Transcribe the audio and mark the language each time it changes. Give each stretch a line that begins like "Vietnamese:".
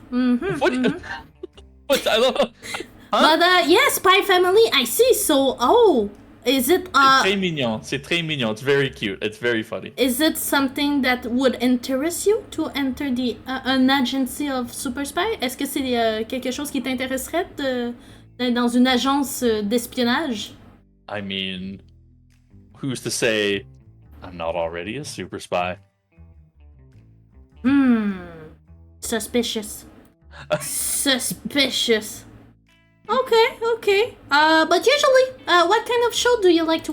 English: Mm-hmm. What? What? I love. Huh? But yes, Spy Family, I see. So, is it
French: C'est très mignon.
English: It's very cute. It's very funny. is it something that would interest you to enter the an agency of Super Spy?
French: Est-ce que c'est quelque chose qui t'intéresserait d'être dans une agence d'espionnage?
English: I mean, who's to say I'm not already a super spy? Suspicious. Suspicious. Okay. But usually, what kind of show do you like to